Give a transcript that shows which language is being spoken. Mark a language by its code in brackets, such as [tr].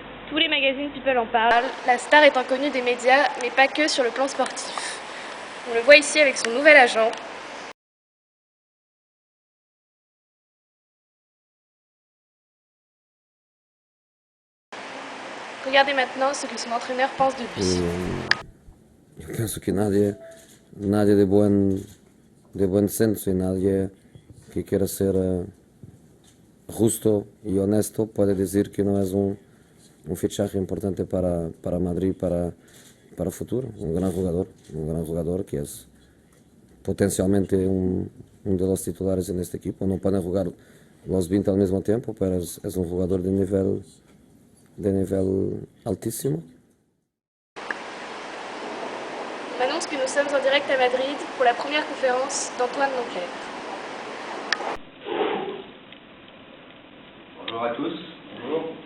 [fr] Tous les magazines People en parlent. La star est inconnue des médias, mais pas que sur le plan sportif. On le voit ici avec son nouvel agent. Regardez maintenant ce que son entraîneur pense de lui. [es] Yo pienso que nadie de buen senso y nadie que quiera ser justo y honesto puede decir que no es un fichaje importante para Madrid, para el futuro. Un gran jugador que es potencialmente un de los titulares en este equipo. No pueden jugar los 20 al mismo tiempo, pero es un jugador de nivel altísimo. [fr] On annonce que nous sommes en direct à Madrid pour la première conférence d'Antoine Moncler. Bonjour à tous. Bonjour.